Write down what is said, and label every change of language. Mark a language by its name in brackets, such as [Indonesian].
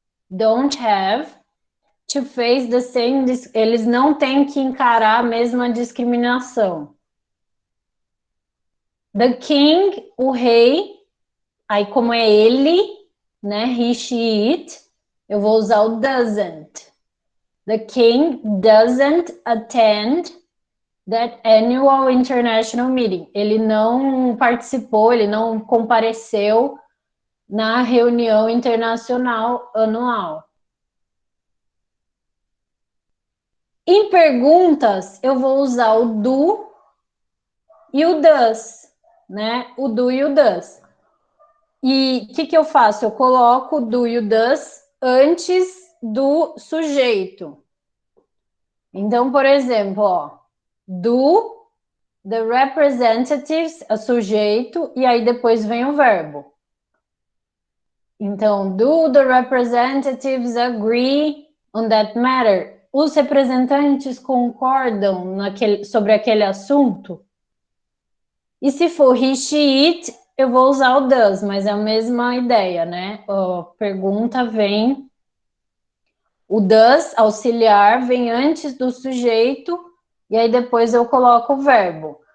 [English] Don't have to face the same, [Portuguese] eles não têm que encarar a mesma discriminação. [English] The king, [Portuguese] o rei, aí como é ele, né? He, she, it, eu vou usar o doesn't. [English] The king doesn't attend that annual international meeting. [Portuguese] Ele não participou, ele não compareceu na reunião internacional anual. Em perguntas, eu vou usar o do e o does, né? O do e o does. E o que eu faço? Eu coloco o do e o does antes do sujeito. Então, por exemplo, ó, [English] do the representatives, [Portuguese] é sujeito, e aí depois vem o verbo. [English] Então, do the representatives agree on that matter? [Portuguese] Os representantes concordam sobre aquele assunto? E se for he, she, it, eu vou usar o does, mas é a mesma ideia, né? A pergunta vem, o does, auxiliar, vem antes do sujeito, e aí depois eu coloco o verbo.